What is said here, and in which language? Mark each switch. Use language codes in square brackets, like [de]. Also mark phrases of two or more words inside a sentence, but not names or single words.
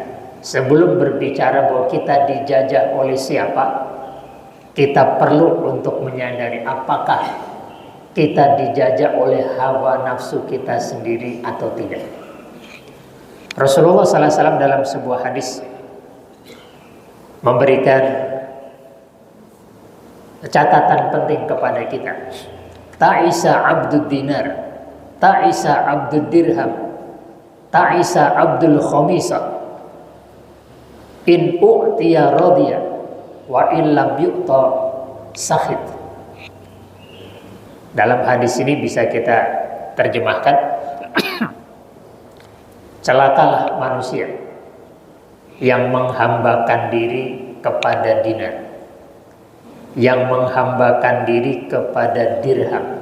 [id] Sebelum berbicara bahwa kita dijajah oleh siapa, kita perlu untuk menyadari apakah kita dijajah oleh hawa nafsu kita sendiri atau tidak. Rasulullah SAW dalam sebuah hadis memberikan catatan penting kepada kita. [ar] تعس عبد الدينار، تعس عبد الدرهم، تعس عبد الخميصة، إن أعطي رضي وإن لم يعط سخط. [id] Dalam hadis ini bisa kita terjemahkan, celakalah manusia yang menghambakan diri kepada dinar, yang menghambakan diri kepada dirham.